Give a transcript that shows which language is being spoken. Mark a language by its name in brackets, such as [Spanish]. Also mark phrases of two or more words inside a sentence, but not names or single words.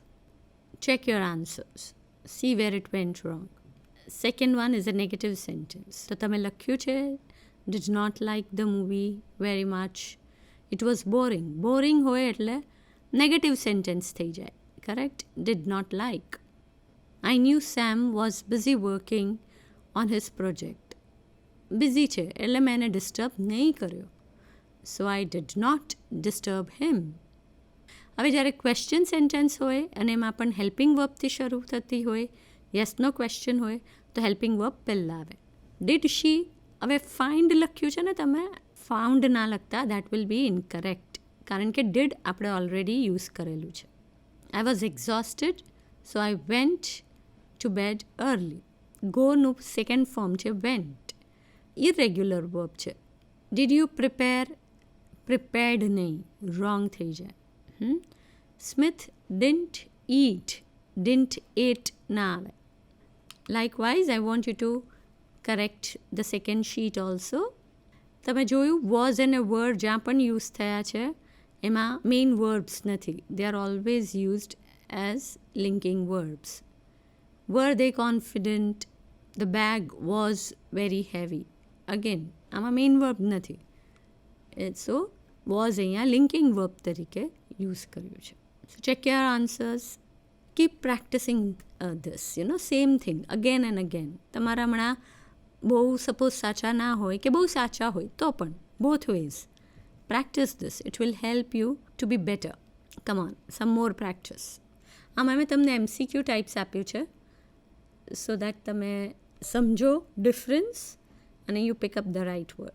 [English] Check your answers. See where it went wrong. Second one is a negative sentence. So [Gujarati] તમે લખ્યું છે [English] did not like the movie very much. It was boring. Boring [Gujarati] હોય એટલે [English] negative sentence [Gujarati] થઈ જાય. [English] Correct? Did not like. I knew Sam was busy working on his project. [Gujarati] Busy છે એટલે મેં એને disturb નહીં કર્યો. [English] So I did not disturb him. [Gujarati] હવે જ્યારે [English] question sentence [Gujarati] હોય અને એમાં પણ [English] helping verb [Gujarati] શરૂ થતી હોય, યસનો ક્વેશ્ચન હોય તો [English] helping verb [Gujarati] પહેલાં આવે. [English] did she, [Gujarati] હવે ફાઇન્ડ લખ્યું છે ને તમે, ફાઉન્ડ ના લખતા, [English] that will be incorrect, [Gujarati] કારણ કે ડીડ આપણે ઓલરેડી યુઝ કરેલું છે. [English] I was exhausted so I went to bed early. [Gujarati] ગોનું સેકન્ડ ફોર્મ છે વેન્ટ, [English] irregular verb [Gujarati] છે. [English] did you prepare prepared [Gujarati] નહીં, રોંગ થઈ જાય. [English] સ્મિથ ડિન્ટ eat, didn't ate [Gujarati] ના આવે. [English] Likewise, I want you to correct the second sheet also. [Gujarati] તમે જોયું [English] was and a word [Gujarati] જ્યાં પણ યુઝ થયા છે એમાં [English] main verbs [Gujarati] નથી. [English] They are always used as linking verbs. Were they confident? The bag was very heavy. Again, [Gujarati] આમાં મેઇન વર્બ નથી. So, was અહીંયા [English] linking verb [Gujarati] તરીકે યુઝ કર્યું છે. [English] So, check your answers. Keep practicing this, same thing again and again. [Gujarati] તમારા હમણાં બહુ સપોઝ સાચા ના હોય કે બહુ સાચા હોય તો પણ [English] both ways. Practice this. It will help you to be better. Come on, some more practice. [Gujarati] આમાં મેં તમને [English] MCQ types [Gujarati] આપ્યું છે [English] so that [Gujarati] તમે સમજો ડિફરન્સ અને [English] you pick up the right word.